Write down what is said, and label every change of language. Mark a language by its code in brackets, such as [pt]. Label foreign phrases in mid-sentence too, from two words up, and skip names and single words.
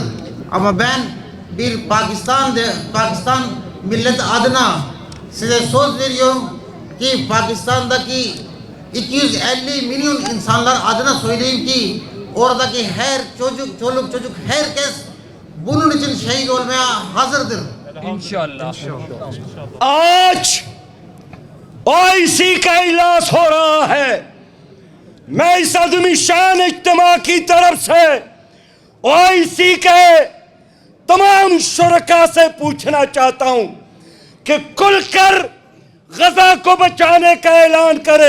[tr] Ama ben bir Pakistan milleti adına size söz veriyorum ki Pakistan'daki 250 milyon insanlar adına söyleyeyim ki oradaki her çoluk çocuk herkes bunun için şehit olmaya hazırdır. [ur] ان شاء اللہ آج او آئی سی کا اجلاس ہو رہا ہے. میں اس آدمی شان اجتماع کی طرف سے او آئی سی کے تمام شرکاء سے پوچھنا چاہتا ہوں کہ کھل کر غزہ کو بچانے کا اعلان کرے.